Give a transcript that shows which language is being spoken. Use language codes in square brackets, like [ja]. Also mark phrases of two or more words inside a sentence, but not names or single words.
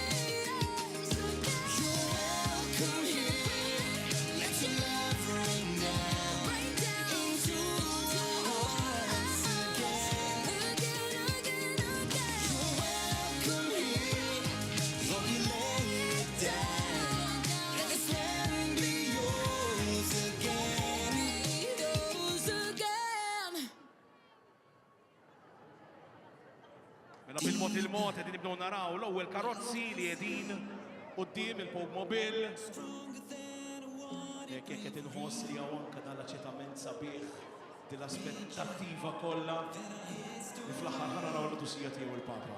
[en] Come here, let your love rain down into our hearts again. You're welcome here, Lord, we lay it down. Let this land be yours again. Yours again. [mt] Mela bil-mod qegħdin nibdew naraw l-ewwel karozzi li qegħdin quddiem il-Pogmobil. Jekk qed inħoss li hawn anke dal-aċċettament sabiħ dil-aspettattiva kollha li fl-aħħar ħanaraw l-tusija tiegħu il-Papa.